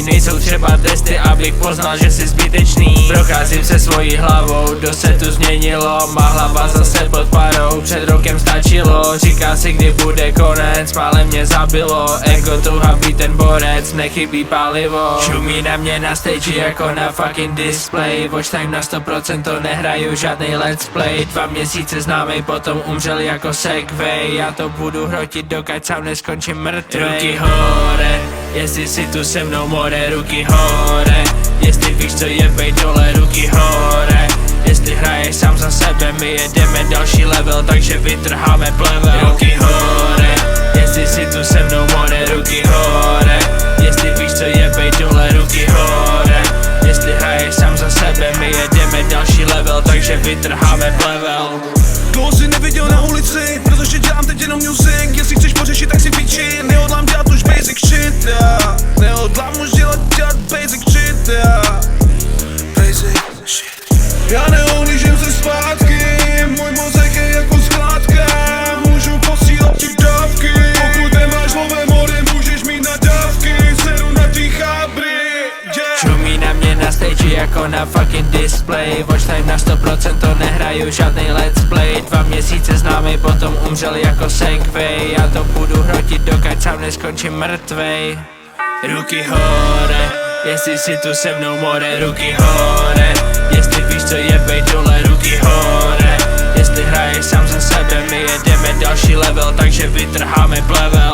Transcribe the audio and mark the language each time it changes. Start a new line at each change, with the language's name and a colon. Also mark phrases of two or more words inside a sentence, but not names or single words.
Czech: Nejsou třeba testy, abych poznal, že jsi zbytečný. Procházím se svojí hlavou, dost se tu změnilo. Má hlava zase pod parou, před rokem stačilo. Říká si, kdy bude konec, málem mě zabilo. Ego touha být ten borec, nechybí palivo. Šumí na mě na stage jako na
English: fucking display. Watch time
Czech: na 100%, to nehraju žádnej
English: let's play.
Czech: 2 měsíce známej, potom umřel jako segway. Já to budu hrotit, dokud sám neskončím mrtvej.
Slovak: Ruky hore,
Czech: jestli si tu se mnou, more,
Slovak: ruky hore.
Czech: Jestli víš co je, bej dole,
Slovak: ruky hore.
Czech: Jestli hraješ sám za sebe, my jedeme další level, takže vytrháme plevel.
Slovak: Ruky hore,
Czech: jestli si tu se mnou, more,
Slovak: ruky hore.
Czech: Jestli víš co je, bej dole,
Slovak: ruky hore.
Czech: Jestli hraješ sám za sebe, my jedeme další level, takže vytrháme plevel. Dlouho jsi neviděl na ulici, protože dělám teď jenom music. Jestli chceš pořešit, tak si piči, nehodlám dělat už
English: basic shit, yeah.
Czech: Nehodlám už dělat
English: basic shit, yeah. Basic shit.
Czech: Já neohlížím se zpátky, můj mozek je jako skládka. Můžu posílat ti dávky, pokud nemáš lové more, můžeš mít nadávky. Seru na ty chábry, yeah. Šumí na mě na stage jako na
English: fucking display. Watch time
Czech: na 100%, to nehraju žádnej
English: let's play.
Czech: 2 měsíce známej, potom umřel jako segway. Já to budu hrotit, dokud sám neskončím mrtvej.
Slovak: Ruky hore,
Czech: jestli si tu se mnou, more,
Slovak: ruky hore.
Czech: Jestli víš co je, bej dole,
Slovak: ruky hore.
Czech: Jestli hraješ sám za sebe, my jedeme další level, takže vytrháme plevel.